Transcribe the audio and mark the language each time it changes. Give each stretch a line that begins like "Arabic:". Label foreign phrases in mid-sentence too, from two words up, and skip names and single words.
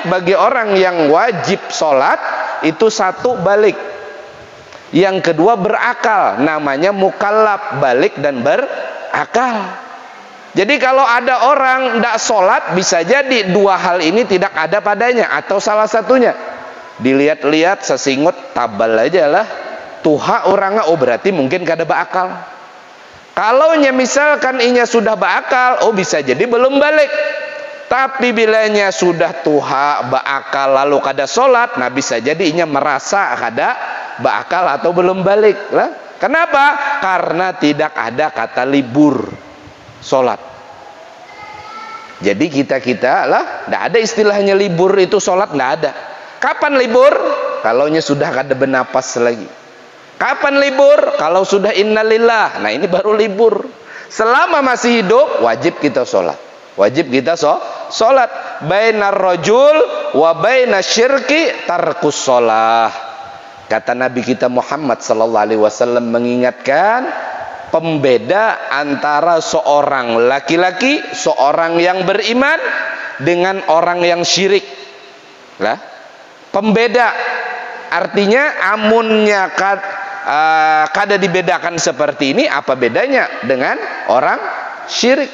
Indonesian: Bagi orang yang wajib sholat itu satu, balik. Yang kedua berakal, namanya mukallaf, balik dan berakal. Jadi kalau ada orang tidak sholat, bisa jadi dua hal ini tidak ada padanya, atau salah satunya.
Banjar: Dilihat-lihat sesingut tabal aja lah, tuha orangnya, berarti mungkin kada berakal.
Indonesian: Kalau misalkan inya sudah berakal, bisa jadi belum balik.
Banjar: Tapi bilanya sudah tuha, berakal, lalu kada sholat, nah bisa jadi inya merasa kada berakal atau belum balik lah. Kenapa?
Indonesian: Karena tidak ada kata libur sholat. Jadi kita lah, tidak ada istilahnya libur itu sholat, tidak ada. Kapan libur?
Banjar: Kalaunya sudah kada bernapas lagi.
Indonesian: Kapan libur? Kalau sudah innalillah, nah ini baru libur. Selama masih hidup wajib kita sholat. Wajib kita sholat.
Arabic: بين الرجل وبين الشرك ترك الصلاة.
Indonesian: Kata Nabi kita Muhammad
Arabic: صلى الله عليه وسلم
Indonesian: mengingatkan pembeda antara seorang laki-laki, seorang yang beriman dengan orang yang syirik. Lah, pembeda artinya amunnya kada dibedakan seperti ini, apa bedanya dengan orang syirik?